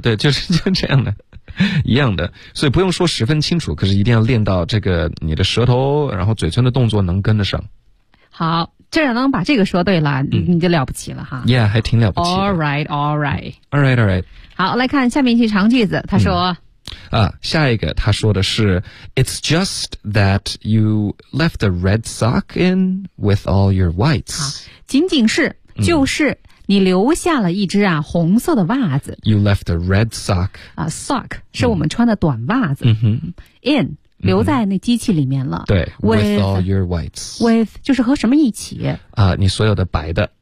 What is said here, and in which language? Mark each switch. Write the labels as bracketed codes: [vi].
[zh] 对，就是这样的，一样的。所以不用说十分清楚，可是一定要练到这个你的舌头，然后嘴唇的动作能跟得上。好。这样能把这个说对了，你就了不起了哈。 Yeah， 还挺了不起的。 [en] All right. [zh] 好，来看下面一句长句子，他说。下一个他说的是 [en] It's just that you left the red sock in with all your whites。 [zh] 就是你留下了一只啊红色的袜子。 [en] You left a red sock。 [zh] Sock 是我们穿的短袜子。In。留在那机器里面了。 [en] 对 ，with all your whites。 [zh] with 就是和什么一起？你所有的白的。